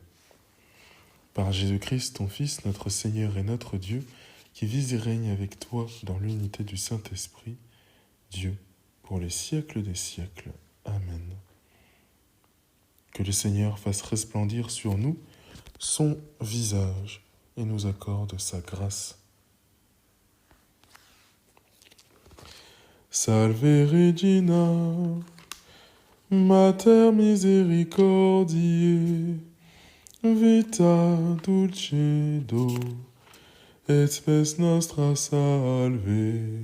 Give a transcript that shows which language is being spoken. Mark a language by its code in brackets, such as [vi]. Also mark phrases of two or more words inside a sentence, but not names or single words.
[fr] Par Jésus-Christ, ton Fils, notre Seigneur et notre Dieu, qui vis et règne avec toi dans l'unité du Saint-Esprit, Dieu, pour les siècles des siècles. Amen. Que le Seigneur fasse resplendir sur nous son visage et nous accorde sa grâce. [la] Salve Regina, Mater misericordiae, vita dulcedo, et spes nostra salve.